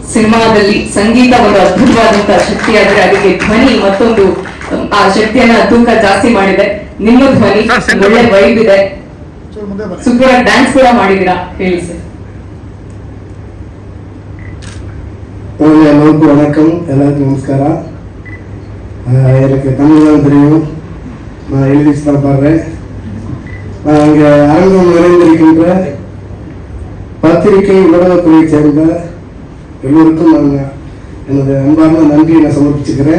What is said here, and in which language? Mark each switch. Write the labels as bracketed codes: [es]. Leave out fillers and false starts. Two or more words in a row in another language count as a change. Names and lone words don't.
[kn] ಸಿನಿಮಾದಲ್ಲಿ ಸಂಗೀತ ಒಂದು ಅದ್ಭುತವಾದಂತಹ ಶಕ್ತಿಯಾದ್ರೆ ಅದಕ್ಕೆ ಧ್ವನಿ ಮತ್ತೊಂದು ಆ ಶಕ್ತಿಯನ್ನ ತೂಕ ಜಾಸ್ತಿ ಮಾಡಿದೆ. ನಿಮ್ಮ ಧ್ವನಿ ಒಳ್ಳೆ ವೈಬ್ ಇದೆ, ಸೂಪರ್ ಆಗಿ ಡ್ಯಾನ್ಸ್ ಕೂಡ ಮಾಡಿದೀರಾ, ಹೇಳಿ ಸರ್. [ta] எல்லாருக்கும் வணக்கம், எல்லாருக்கும் நமஸ்காரம். எனக்கு தமிழ் தான் தெரியும், நான் எழுதி தான் பாடுறேன். நான் இங்கே அரங்கம் நிறைந்திருக்கின்ற பத்திரிகை ஊடகத்துறையை சேர்ந்த எல்லோருக்கும் நான் எனது அன்பார்ந்த நன்றியை நான் சமர்ப்பிச்சுக்கிறேன்.